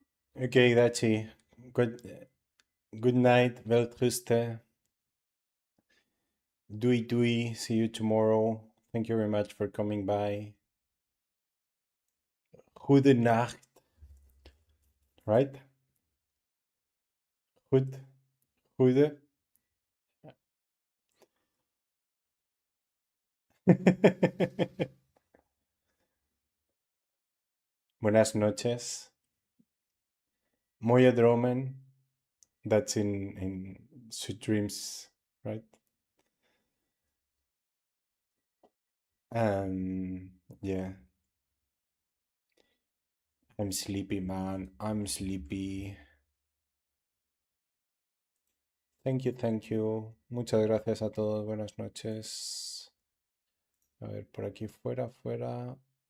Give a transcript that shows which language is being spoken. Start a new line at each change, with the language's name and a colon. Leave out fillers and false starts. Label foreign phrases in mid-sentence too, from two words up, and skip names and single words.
English: Okay, Dachi.
Dutch: Good night, Weltruste. Dui dui.
English: See you tomorrow. Thank you very much for coming by.
Dutch: Goede Nacht. Right? Goed. Goede.
Spanish: Buenas noches.
Dutch: Mooie dromen.
English: That's in Sweet Dreams, right? Yeah. I'm sleepy, man. I'm sleepy. Thank you, thank you.
Spanish: Muchas gracias a todos. Buenas noches. A ver, por aquí fuera, fuera.